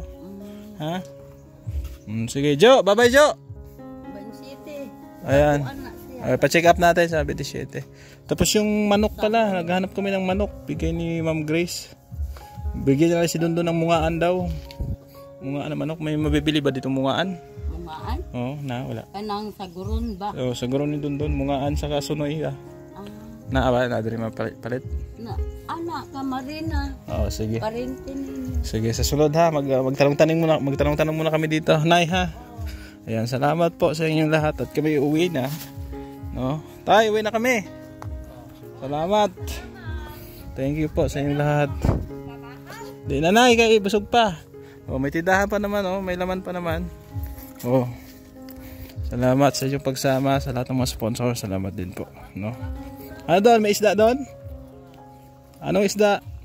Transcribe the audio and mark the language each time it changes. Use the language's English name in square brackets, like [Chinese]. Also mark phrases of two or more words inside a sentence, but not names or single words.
[Filipino] Ha? Sige Jo, bye Jo. Ban City. Ayan. Pa-check up natin sa 27. Tapos yung manok pala, naghahanap kami ng manok, bigay ni Ma'am Grace. Bigyan niya si Dondon ng mungaan daw. Mungaan na manok, may mabibili ba dito mungaan? Mungaan? Oo, wala. [Cebuano] Kanang saguron ba? Oo, saguron ni Dondon, mungaan sa kasunoy ha. Na diri mapalit. Anak ka Marina. Oo, sige. Parente ninyo. Sige, sa sunod ha, [Filipino] magtanong-tanong muna kami dito, Nay ha. Ayan, salamat po sa inyong lahat at kami uwi na. No? Tay, uwi na kami. Salamat. [English] Thank you [Filipino] po sa inyong lahat. Di na Nay, kaya busog pa. Oh, may tindahan pa naman, may laman pa naman. Oh. Salamat sa inyong pagsama, sa lahat ng mga sponsor. Salamat din po, no? Ano doon? May isda doon? Anong isda?